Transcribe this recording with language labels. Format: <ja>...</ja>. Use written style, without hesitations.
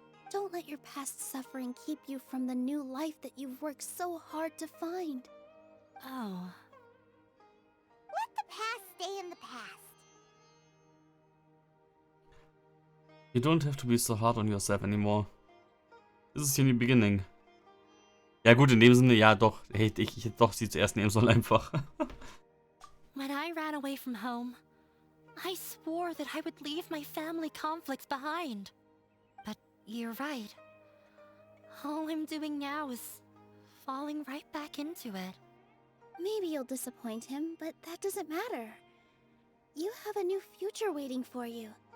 <en>Don't let your past suffering keep you from the new life that you've worked so hard to find. Oh. Let the past stay in the past. You don't have to be so hard on yourself anymore. This is your new beginning.</en> <de>Ja gut, in dem Sinne, ja doch. Ich hätte doch sie zuerst nehmen sollen einfach.</de> <en>When I ran away from home, I swore that I would leave my family conflicts behind. But you're right. All I'm doing now is falling right back into it. Maybe you'll disappoint him, but that doesn't matter. You have a new future waiting for you.</en>